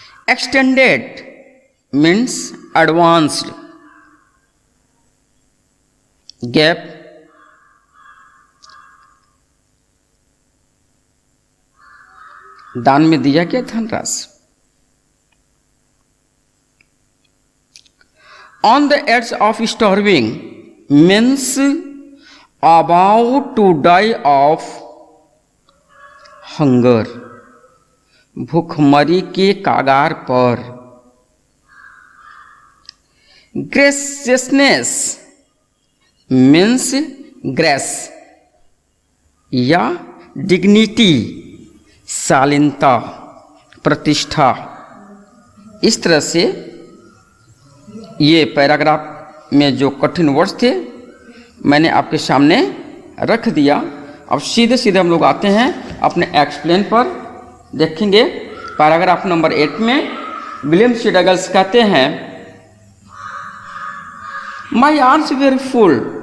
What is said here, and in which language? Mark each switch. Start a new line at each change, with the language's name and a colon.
English: Extended means advanced.
Hindi: Gap दान में दिया गया धनराशि.
English: On the edge of starving means about to die of hunger.
Hindi: भूखमरी के कागार पर.
English: Graciousness means grace
Hindi: या
English: dignity,
Hindi: शालीनता, प्रतिष्ठा. इस तरह से ये पैराग्राफ में जो कठिन वर्ड्स थे मैंने आपके सामने रख दिया. अब सीधे सीधे हम लोग आते हैं अपने एक्सप्लेन पर. देखेंगे पैराग्राफ नंबर 8 में विलियम सी डगल्स कहते हैं,
English: My arms were full.